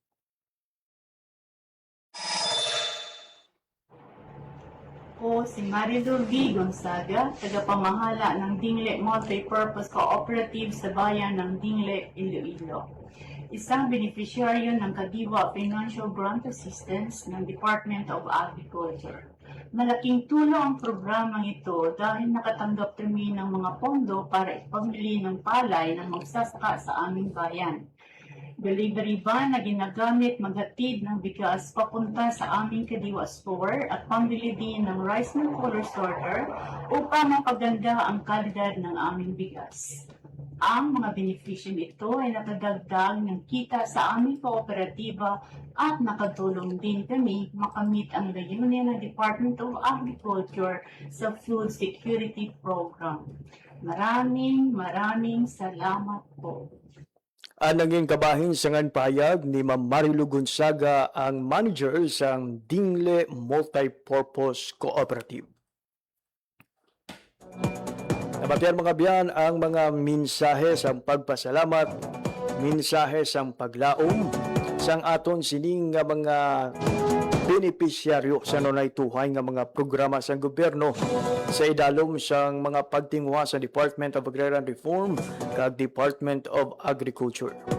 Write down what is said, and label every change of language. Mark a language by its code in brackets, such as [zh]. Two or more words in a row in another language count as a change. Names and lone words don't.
[tl] Ako si Marilu V. Gonzaga, tagapamahala ng Dingle Multipurpose Cooperative sa bayan ng Dingle, Iloilo. Isang beneficiaryo ng Kadiwa Financial Grant Assistance ng Department of Agriculture. Malaking tulong ang programang ito dahil nakatanggap kami ng mga pondo para ipamili ng palay ng magsasaka sa aming bayan. [en] Delivery van [tl] na ginagamit maghatid ng bigas papunta sa aming Kadiwa store at pambili din ng [en] rice mill color sorter [tl] upang mapaganda ang kalidad ng aming bigas. Ang mga benepisyo nito ay nakadagdag ng kita sa aming kooperatiba at nakatulong din kami makamit ang layunin ng Department of Agriculture sa Food Security Program. Maraming salamat po. [hil] Naging kabahin sa ngan payag ni Ma'am Marilu Gonzaga ang manager sang Dingle Multipurpose Cooperative. Nabatian mga biyan ang mga mensahe sa pagpasalamat, mensahe sa paglaom sang aton sining nga mga benepisyaryo sa nunay tuhay nga mga programa sa gobyerno sa idalom sang mga pagtingwa sa Department of Agrarian Reform kag Department of Agriculture.